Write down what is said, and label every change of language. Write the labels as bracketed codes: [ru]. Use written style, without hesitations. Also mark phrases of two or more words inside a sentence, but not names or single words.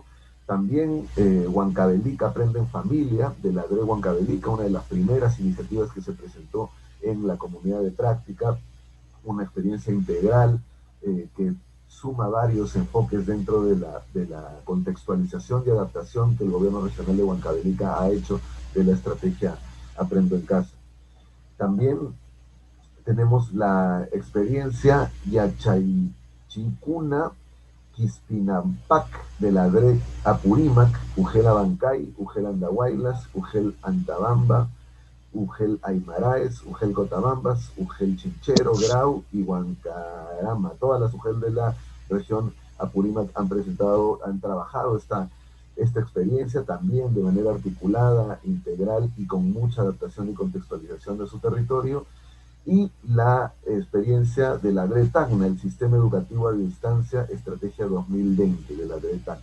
[es] También Huancavelica Aprende en Familia, de la DRE Huancavelica, una de las primeras iniciativas que se presentó en la comunidad de práctica, una experiencia integral que suma varios enfoques dentro de la contextualización y adaptación que el gobierno regional de Huancavelica ha hecho de la estrategia Aprendo en Casa. También tenemos la experiencia Yachaychicuna Quispinampak de la DRE Apurímac, UGEL Abancay, UGEL Andahuaylas, UGEL Antabamba, UGEL Aymaraes, UGEL Cotabambas, UGEL Chinchero, Grau y Huancarama. Todas las UGEL de la región Apurímac han trabajado esta experiencia también de manera articulada, integral y con mucha adaptación y contextualización de su territorio. Y la experiencia de la DRE Tacna, el Sistema Educativo a Distancia, Estrategia 2020 de la DRE Tacna.